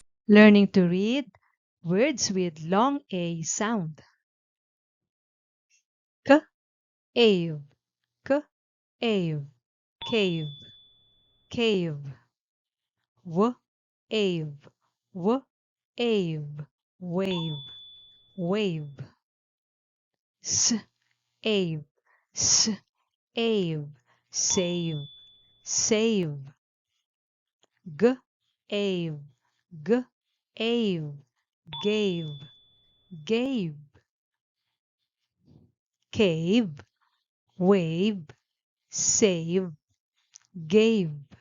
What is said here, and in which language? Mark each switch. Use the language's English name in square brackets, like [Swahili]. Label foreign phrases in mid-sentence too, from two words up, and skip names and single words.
[English] Learning to read words with long A sound. K, ave, k, ave, cave, cave. W, ave, w, ave, wave, wave. S, ave, s, ave, save, save. G, ave, g, ave, gave, gave. Cave, wave, save, gave.